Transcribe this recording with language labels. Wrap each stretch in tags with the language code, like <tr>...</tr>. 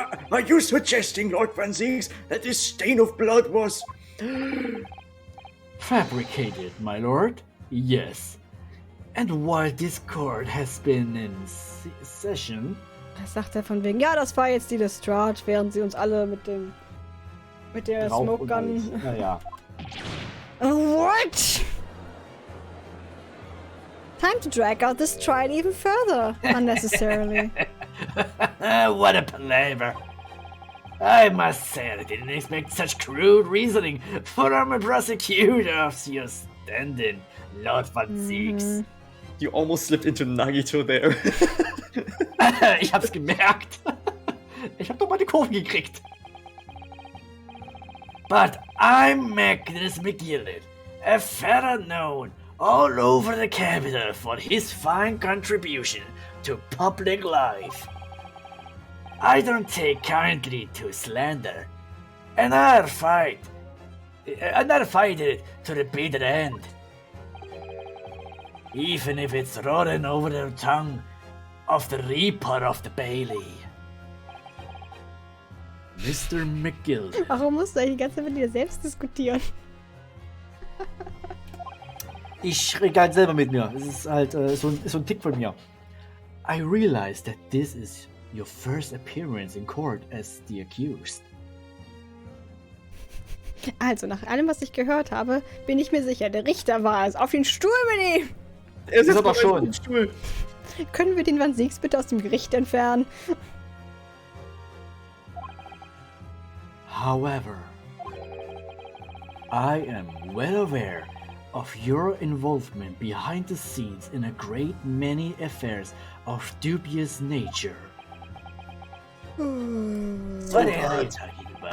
<en>Are you suggesting, Lord Van Zeeks, that this stain of blood was... Fabricated, my lord? Yes. And while this court has been in session,</en> <de>was sagt er von wegen? Ja, das war jetzt die Lestrade, während sie uns alle mit der Smoke Gun. Naja.</de> <en>What? Time to drag out this trial even further, unnecessarily. What a palaver. I must say I didn't expect such crude reasoning from a prosecutor of your standing, Lord Van Zeeks. You almost slipped into Nagito there.</en> <de>Ich hab's gemerkt. Ich hab doch mal die Kurven gekriegt.</de> <en>But I'm Magnus McGillett, a fella known all over the capital for his fine contribution to public life. I don't take kindly to slander, and I'll fight it to the bitter end. Even if it's rolling over the tongue of the Reaper of the Bailey. Mr. McGill.</en> <de>Warum musst du eigentlich die ganze Zeit mit dir selbst diskutieren? Ich rede halt selber mit mir. Es ist halt so ein Tick von mir.</de> <en>I realize that this is your first appearance in court as the accused.</en> <de>Also, nach allem, was ich gehört habe, bin ich mir sicher, der Richter war es. Auf den Stuhl mit ihm! Er sitzt aber auf schon. einem Stuhl. Können wir den Van Zeeks bitte aus dem Gericht entfernen?</de> <en>However, I am well aware of your involvement behind the scenes in a great many affairs of dubious nature. What are you talking about,</en>